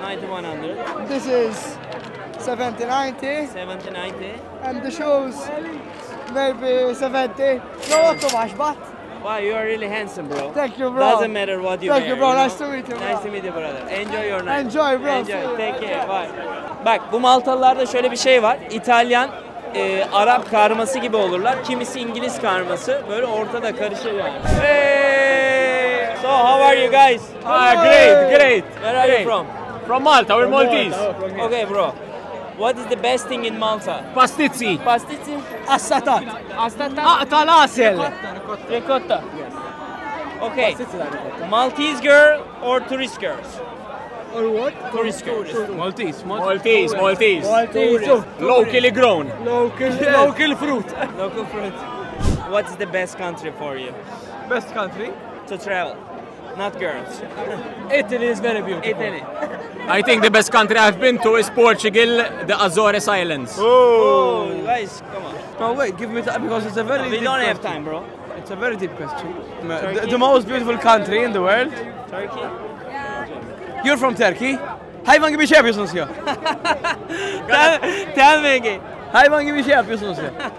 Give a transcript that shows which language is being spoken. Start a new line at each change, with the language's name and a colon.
English: 90, 100. This is 70, 90. 70, 90. And the shoes, maybe 70. Not too much, but Wow, you are really handsome, bro. thank you, bro. Doesn't matter what you wear. Thank you, bro. know? Nice to meet you, bro. Nice to meet you, brother. Enjoy your night. Enjoy, bro. Enjoy. Take care. Bye.
Turkish: Bak, bu Maltalılarda şöyle bir şey var. İtalyan, Arap karması gibi olurlar. Kimisi İngiliz karması. Böyle ortada karışır yani.
English: Hey! So, how are you guys? Great. Where are you from? From Malta, we're Maltese. Okay, bro. What is the best thing in Malta? Pastizzi. Pastizzi? Assatat. Astata? Talasel. Ricotta. Okay. Maltese girl or tourist girls? Or what? Tourist girls. Maltese. Tourist. Locally grown. Local fruit. Local fruit. What is the best country for you Best country? to travel? Not girls. Italy is very beautiful. Italy. I think the best country I've been to is Portugal, the Azores Islands. Oh, guys, come on. No, wait, give me time because it's a very We deep don't have question. time, bro. It's a very deep question. Turkey? The most beautiful country in the world. Turkey? You're from Turkey.
Turkish: Hayvan gibi şey yapıyorsunuz ya.
English: Tell me again.
Turkish: Hayvan gibi şey yapıyorsunuz ya.